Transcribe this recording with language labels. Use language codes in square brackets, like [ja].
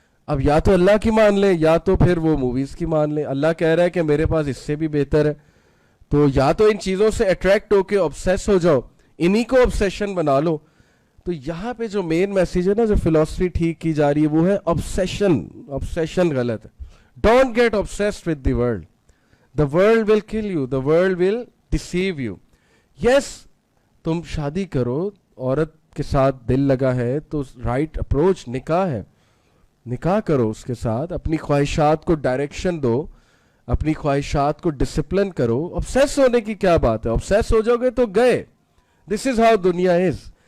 [ur] اب یا تو اللہ کی مان لیں یا تو پھر وہ موویز کی مان لیں. اللہ کہہ رہا ہے کہ میرے پاس اس سے بھی بہتر ہے, تو یا تو ان چیزوں سے اٹریکٹ ہو کے obsess ہو جاؤ, انہی کو obsession بنا لو. تو یہاں پہ جو مین میسیج ہے نا, جو فلاسفی ٹھیک کی جا رہی ہے وہ ہے obsession غلط ہے. [en] Don't get obsessed with the world. The world will kill you. The world will deceive you. [ur] Yes, تم شادی کرو, عورت کے ساتھ دل لگا ہے تو رائٹ اپروچ نکاح ہے, نکاح کرو اس کے ساتھ, اپنی خواہشات کو ڈائریکشن دو, اپنی خواہشات کو ڈسپلن کرو. obsess ہونے کی کیا بات ہے, obsess ہو جاؤ گے تو گئے. [en] This is how دنیا is.